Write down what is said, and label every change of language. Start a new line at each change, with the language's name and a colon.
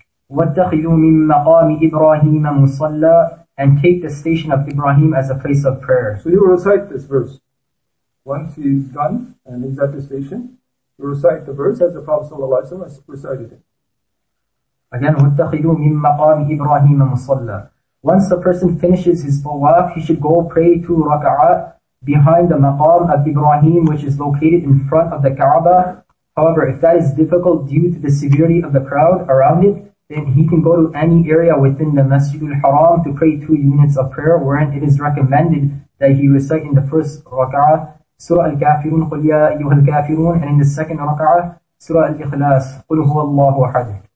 Arabic: وَاتَّخِذُوا مِن مَّقَامِ إِبْرَاهِيمَ مُصَلَّى,
English: and take the station of Ibrahim as a place of prayer. So you will recite this verse. Once he's done and he's at the station, you recite the verse as the Prophet ﷺ has recited it.
Arabic: Again, وَاتَّخِذُوا مِن مَّقَامِ إِبْرَاهِيمَ مُصَلَّى.
English: Once the person finishes his tawaf, he should go pray 2 raka'at behind the maqam of Ibrahim, which is located in front of the Kaaba. However, if that is difficult due to the severity of the crowd around it, then he can go to any area within the Masjidul Haram to pray 2 units of prayer, wherein it is recommended that he recite in the first raka'ah Surah Al-Kafirun,
Arabic: قُلْ يَا أَيُّهَا الْكَافِرُونَ,
English: and in the second raka'ah Surah Al-Ikhlas,
Arabic: قُلْ هُوَ اللَّهُ أَحَدٌ.